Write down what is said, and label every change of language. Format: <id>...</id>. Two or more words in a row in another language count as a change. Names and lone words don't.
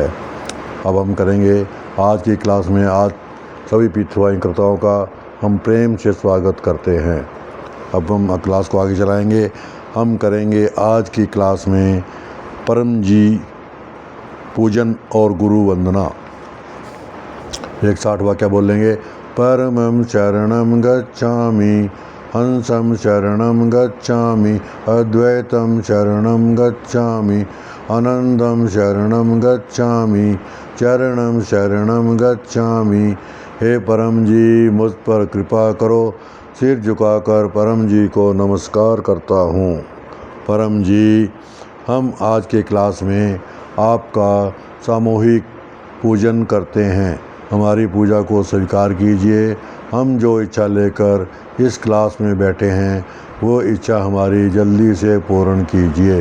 <hi>अब हम करेंगे आज की क्लास में, आज सभी P3 कर्ताओं का हम प्रेम से स्वागत करते हैं। अब हम क्लास को आगे चलाएंगे। हम करेंगे आज की क्लास में परम जी पूजन और गुरु वंदना। एक 60 वाक्य बोलेंगे।</hi> <sa>परमं शरणं गच्छामि, हंसं शरणं गच्छामि, अद्वैतं शरणं गच्छामि, आनंदं शरणं गच्छामि, चरणं शरणं गच्छामि।</sa> <hi>हे परम जी, मुझ पर कृपा करो। सिर झुकाकर परम जी को नमस्कार करता हूँ। परम जी, हम आज के क्लास में आपका सामूहिक पूजन करते हैं। हमारी पूजा को स्वीकार कीजिए। हम जो इच्छा लेकर इस क्लास में बैठे हैं, वो इच्छा हमारी जल्दी से पूर्ण कीजिए।</hi>